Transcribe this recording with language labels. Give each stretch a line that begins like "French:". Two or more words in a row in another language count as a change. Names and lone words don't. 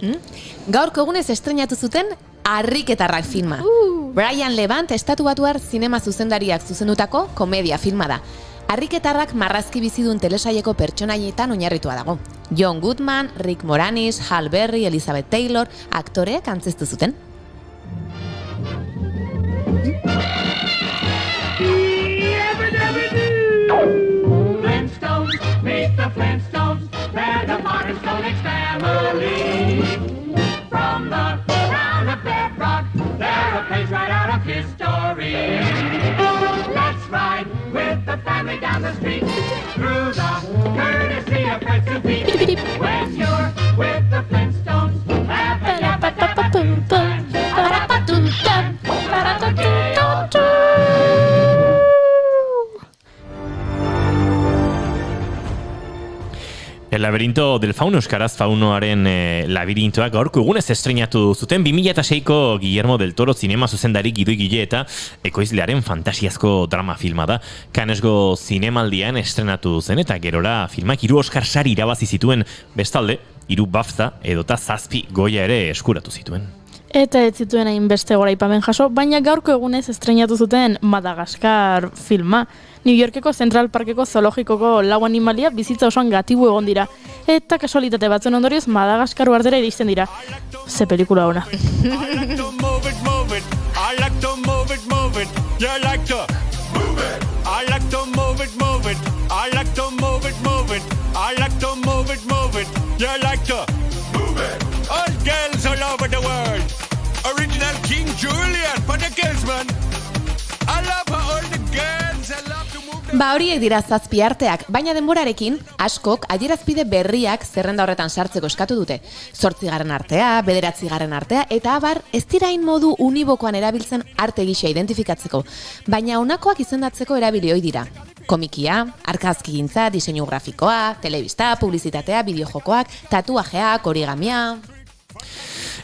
Basque: Gaurko egunez estrenatu zuten Harriketarrak filma. Brian Levant estatubatuar zinema zuzendariak zuzendutako komedia filma da. Harriketarrak marrazki bizidun telesaileko pertsonaietan oinarritua dago. John Goodman, Rick Moranis, Hal Berry, Elizabeth Taylor, aktoreak antzeztu zuten.
English: Flintstones, meet the Flintstones, they're the modern Stone Age family. From the town of Bedrock, they're a page right out of history. Let's ride with the family down the street, through the courtesy of Fred to Pete. When you're with the Flintstones, have a yabba-dabba-doo time.
Basque: El laberinto del fauno, euskaraz faunoaren labirintoak gaurko egunez estrenatu zuten 2006ko Guillermo del Toro zinema zuzendari Gidoigile eta ekoizlearen fantasiazko drama filma da. Cannesgo zinemaldian estrenatu zen eta gerora filmak 3 Oscar sari irabazi zituen, bestalde 3 BAFTA edota 7 Goya ere eskuratu zituen. Eta ez zituen hainbeste goraipamen jaso, baina gaurko egunez estrenatu zuten Madagaskar filma. New Yorkeko Central Parkeko zoologikoko 4 animalia bizitza osoan gatibu egon dira. Eta kasualitate batzuen ondorioz Madagaskar uartera iristen dira. Ze pelikula ona.
English: All girls all over the world. Original King Julian for the girls, man. I love all the girls. I love to move them.
Basque: Ba horiek dira 7 arteak, baina denborarekin askok adierazpide berriak zerrenda horretan sartzeko eskatu dute. 8. artea, 9. artea eta abar ez dirain modu unibokoan erabiltzen arte gisa identifikatzeko, baina honakoak izendatzeko erabili ohi dira. Komikia, argazkigintza, diseinu grafikoa, telebista, publizitatea, bideojokoak, tatuajeak, origamia.